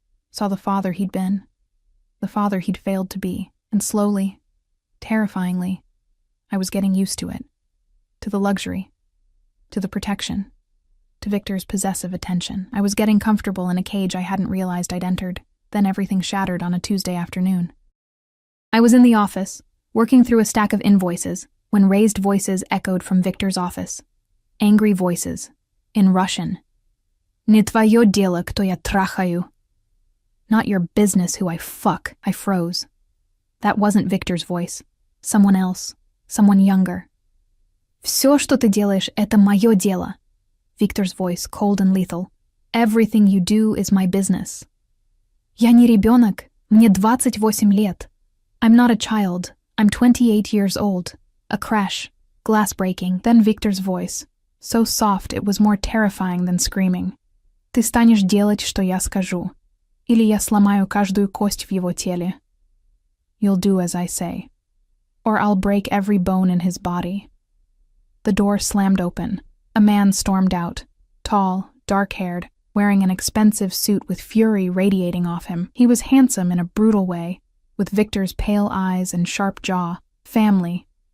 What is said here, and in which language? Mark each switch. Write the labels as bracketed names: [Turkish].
[English] Saw the father he'd been, the father he'd failed to be, and slowly, terrifyingly, I was getting used to it, to the luxury, to the protection, to Victor's possessive attention. I was getting comfortable in a cage I hadn't realized I'd entered. Then everything shattered on a Tuesday afternoon. I was in the office, working through a stack of invoices, when raised voices echoed from Victor's office. Angry voices, in Russian. [Russian] «Не твое дело, кто я трахаю». [English] Not your business who I fuck, I froze. That wasn't Victor's voice. Someone else, someone younger. [Russian] «Все, что ты делаешь, это мое дело». [English] Victor's voice, cold and lethal. Everything you do is my business. [Russian] Я не ребенок, мне 28 лет. [English] I'm not a child, I'm 28 years old. A crash, glass breaking, then Victor's voice, so soft it was more terrifying than screaming. [Russian] Ты станешь делать, что я скажу, или я сломаю каждую кость в его теле. [English] You'll do as I say, or I'll break every bone in his body. The door slammed open. A man stormed out, tall, dark-haired, wearing an expensive suit with fury radiating off him. He was handsome in a brutal way, with Victor's pale eyes and sharp jaw. Family.